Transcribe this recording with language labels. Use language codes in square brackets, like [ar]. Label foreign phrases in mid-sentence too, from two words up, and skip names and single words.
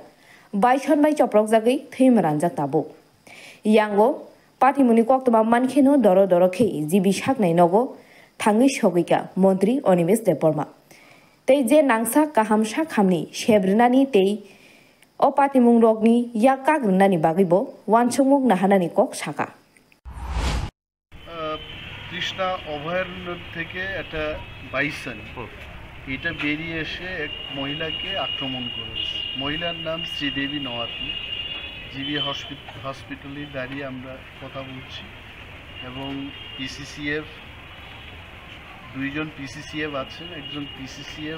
[trp] Baishon bai toprok jagui theimaranjak tabo. Yango patimuni koktoma mankheno doro doro khei jibi saknai nogo thangui sogika Mantri Onimesh Deborma. Tei je nangsa kahamsa khamni sebrinani tei o patimung rokni yakak runani bagibo wansumuk nahanani kok saka. [bn] কৃষ্ণা অভয়ারণ্য থেকে একটা বাইসন এটা বেরিয়ে এসে এক মহিলাকে আক্রমণ করেছে। মহিলার নাম শ্রীদেবী নওয়াতি। জিবি হসপিটালে দাঁড়িয়ে আমরা কথা বলছি এবং পিসিসিএফ দুইজন পিসিসিএফ আছেন, একজন পিসিসিএফ